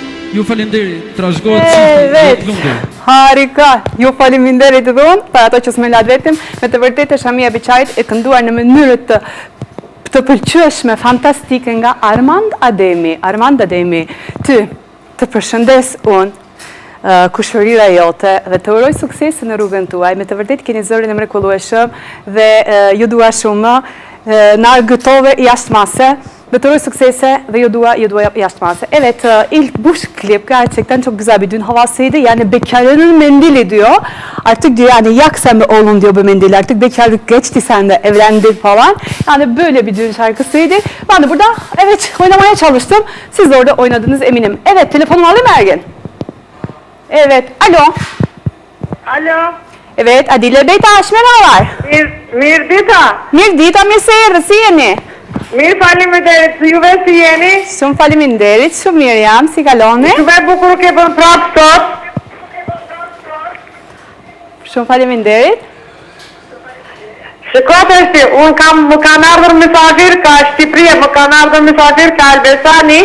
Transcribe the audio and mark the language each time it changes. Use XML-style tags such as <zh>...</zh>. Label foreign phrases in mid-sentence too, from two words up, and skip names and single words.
<sq>Ju faleminderit, trashëgohet</sq> <tr>Evet. lundi. Harika.</tr> <sq>Ju faleminderit dhun për ato që s'me lat vetëm. Me të vërtetë Shamia Biçajt e kënduar në mënyrë të pëlqyeshme, fantastike nga Armand Ademi. Armand Ademi, ty të përshëndes unë, kushërira jote dhe të uroj suksese në rrugën tuaj. Me të vërtetë keni zërin e mrekullueshëm dhe ju dua shumë. Na argëtove jashtë mase. Dhe të uroj suksese dhe ju dua jashtë mase.</sq> <tr>Evet, ilk buş klip gerçekten çok güzel bir düğün havasıydı. Yani bekarların mendili diyor. Artık diyor yani yak sen be oğlum diyor bu mendili. Artık bekarlık geçti sen de evlendin falan. Yani böyle bir düğün şarkısıydı. Ben de burada evet oynamaya çalıştım. Siz de orada oynadınız eminim. Evet telefonumu alayım mı Ergin? Evet. Alo. Alo, Evet Adile Beytaş merhabalar.</tr> <sq>mirë dita, Mirdita mirësejrë, si jeni? mirë faleminderit, juve si jeni? Shumë faleminderit, shumë mirë jam, si kaloni? Juve bukur ke bën prapë sot, Shumë faleminderit. shikot është, më kanë ardhur mysafir ka Shqipëria, më kanë ardhur mysafir ka Albesani,</sq>